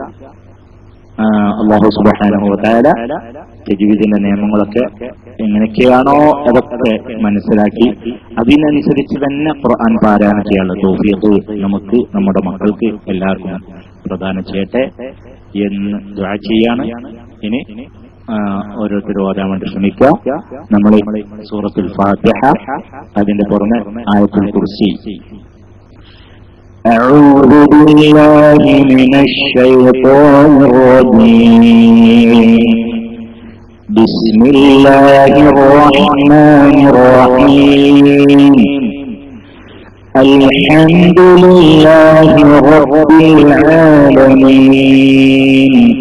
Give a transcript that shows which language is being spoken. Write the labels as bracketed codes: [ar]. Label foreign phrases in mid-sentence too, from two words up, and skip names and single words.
[ml] അല്ലാഹു [ar] سبحانه وتعالى [ml] തജ്വീദിന്റെ നിയമങ്ങളൊക്കെ എങ്ങനെയൊക്കെയാണോ അതൊക്കെ മനസ്സിലാക്കി അതിനനുസരിച്ച് തന്നെ ഖുർആൻ പാരായണം ചെയ്യാനുള്ള തൗഫീഖ് നമുക്ക് നമ്മുടെ മക്കൾക്ക് എല്ലാവർക്കും പ്രദാനം ചെയ്യട്ടെ എന്ന് ദുആ ചെയ്യാണ്. ഇനി ഓരോരുത്തരും ഓരാൻ വേണ്ടി ശ്രമിക്കുക. നമ്മൾ സൂറത്തുൽ ഫാത്തിഹ, അതിന്റെ പുറമെ ആയത്തുൽ കുർസി. [ar] أعوذ بالله من الشيطان الرجيم. بسم الله الرحمن الرحيم. الحمد لله رب العالمين.